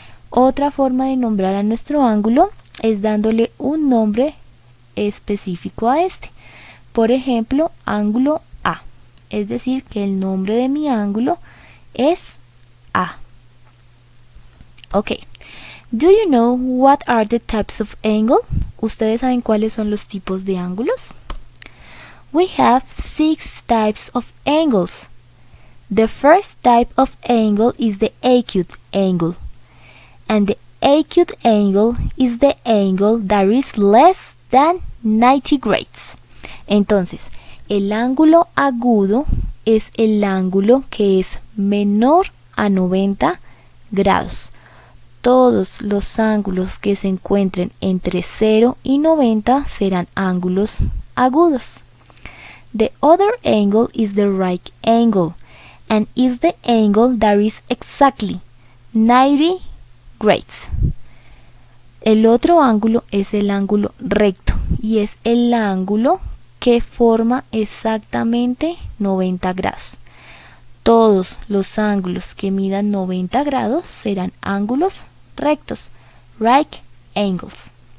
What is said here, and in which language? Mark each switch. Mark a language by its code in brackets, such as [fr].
[es] Otra forma de nombrar a nuestro ángulo es dándole un nombre específico a este. Por ejemplo, ángulo A, es decir, que el nombre de mi ángulo es A. Ok. [en] Do you know what are the types of angle? [es] ¿Ustedes saben cuáles son los tipos de ángulos? [en] We have 6 types of angles. The first type of angle is the acute angle. And the acute angle is the angle that is less than 90 degrees. [es] Entonces, el ángulo agudo es el ángulo que es menor a 90 grados. Todos los ángulos que se encuentren entre 0 y 90 serán ángulos agudos. [en] The other angle is the right angle and is the angle that is exactly 90 degrees. [es] El otro ángulo es el ángulo recto y es el ángulo que forma exactamente 90 grados. Todos los ángulos que midan 90 grados serán ángulos rectos, [en] right angles.